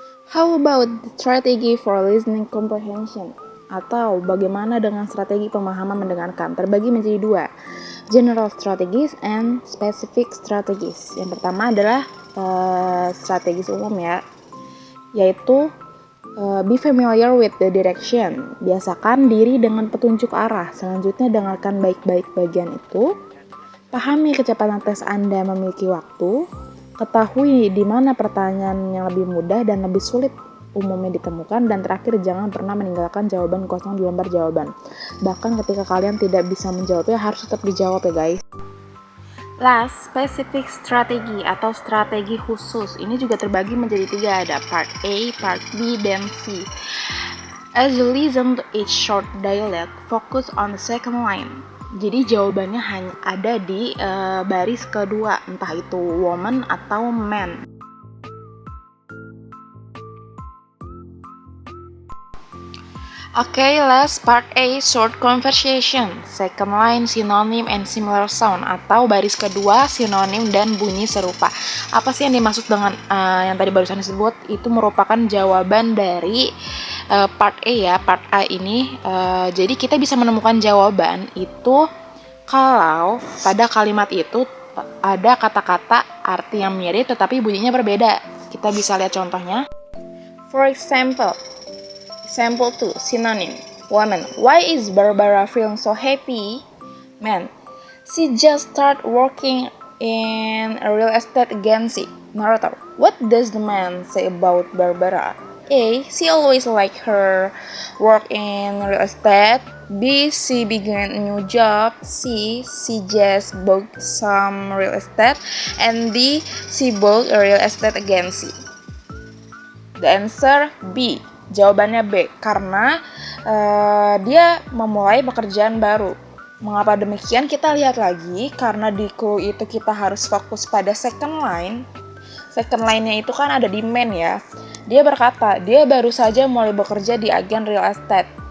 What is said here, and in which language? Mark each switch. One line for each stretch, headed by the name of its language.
English: How about the strategy for listening comprehension?
Indonesian: Atau bagaimana dengan strategi pemahaman mendengarkan? Terbagi menjadi 2,
English: general strategies and specific strategies.
Indonesian: Yang pertama adalah strategis umum ya, yaitu
English: be familiar with the direction.
Indonesian: Biasakan diri dengan petunjuk arah. Selanjutnya dengarkan baik-baik bagian itu. Pahami kecepatan tes Anda memiliki waktu. Ketahui di mana pertanyaan yang lebih mudah dan lebih sulit umumnya ditemukan, dan terakhir jangan pernah meninggalkan jawaban kosong di lembar jawaban. Bahkan ketika kalian tidak bisa menjawabnya, harus tetap dijawab ya guys.
English: Last, specific
Indonesian: strategi atau strategi khusus. Ini juga terbagi menjadi 3, ada part A, part B, dan C.
English: As you listen to each short dialogue, focus on the second line.
Indonesian: Jadi jawabannya hanya ada di baris kedua, entah itu woman atau man.
English: Okay, let's part A, short conversation. Second line, synonym and similar sound,
Indonesian: atau baris kedua, sinonim dan bunyi serupa. Apa sih yang dimaksud dengan yang tadi barusan disebut? Itu merupakan jawaban dari part A ya, part A ini. Jadi kita bisa menemukan jawaban itu kalau pada kalimat itu ada kata-kata arti yang mirip tetapi bunyinya berbeda. Kita bisa lihat contohnya.
English: For example 2, synonym. Woman, why is Barbara feeling so happy? Man, she just started working in a real estate agency. Narrator, what does the man say about Barbara? A, she always liked her work in real estate. B, she began a new job. C, she just bought some real estate. And D, she bought a real estate agency. The answer B.
Indonesian: Jawabannya B, karena dia memulai pekerjaan baru. Mengapa demikian? Kita lihat lagi, karena di clue itu kita harus fokus pada second line. Second line-nya itu kan ada di man ya. Dia berkata, dia baru saja mulai bekerja di agen real estate.